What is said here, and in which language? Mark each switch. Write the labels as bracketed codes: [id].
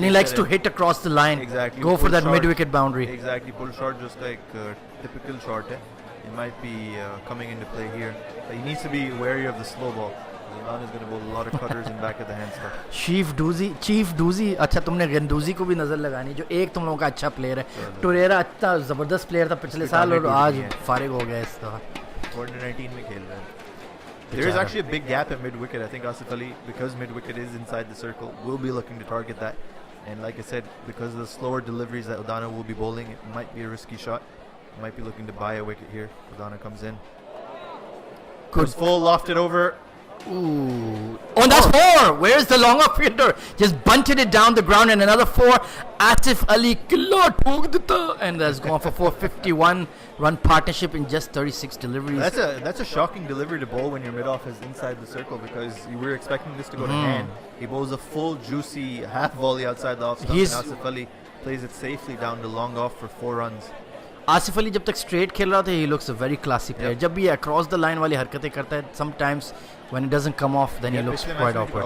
[en] And he likes to hit across the line. Exactly. Go for Pull that shot. mid wicket boundary. Exactly. Pull shot [hi] जो उसका एक typical shot है. [en] It might be coming into play here. But he needs to be wary of the slow ball. Udana is going to bowl a lot of cutters in back of the handstand. [hi] Chief डूजी. अच्छा तुमने गंदूजी को भी नजर लगानी जो एक तुम लोगों का अच्छा प्लेयर है. टोरेरा अच्छा जबरदस्त प्लेयर था पिछले साल और आज फारिग हो गया इस दफा. 2019 में खेल रहे हैं. [en] There is actually a big gap at mid wicket. I think Asif Ali, because mid wicket is inside the circle, will be looking to target that. And like I said, because of the slower deliveries that Udana will be bowling, it might be a risky shot. Might be looking to buy a wicket here. Udana comes in. Goes full, lofted over. Ooh. Oh, that's four. Where's the longer fielder? Just bunted it down the ground and another four. Atif Ali and that's gone for 451 run partnership in just 36 deliveries. That's a shocking delivery to bowl when your mid off is inside the circle, because you were expecting this to go to hand. He bowls a full juicy half volley outside the off stump, and Asif Ali plays it safely down to long off for 4 runs. [hi] Asif Ali जब तक straight खेल रहा था [en] he looks a very classy player. [hi] जब भी across the line वाली हरकतें करता है [en] sometimes when it doesn't come off then he looks quite awkward.